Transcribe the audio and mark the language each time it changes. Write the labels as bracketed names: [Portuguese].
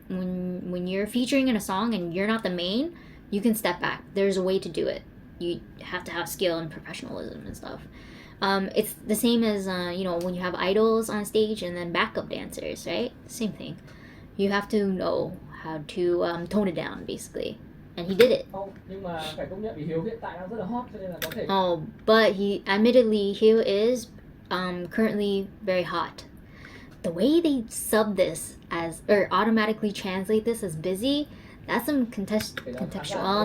[English] When you're featuring in a song and you're not the main, you can step back. There's a way to do it. You have to have skill and professionalism and stuff. It's the same as you know, when you have idols on stage and then backup dancers, right? Same thing. You have to know how to tone it down, basically, and he did it. [Vietnamese] Nhưng mà phải công nhận vì Hiếu hiện tại đang rất là hot, cho nên là có thể. [English] But admittedly, he is currently very hot. The way they sub this as, or automatically translate this as busy, that's some contextual.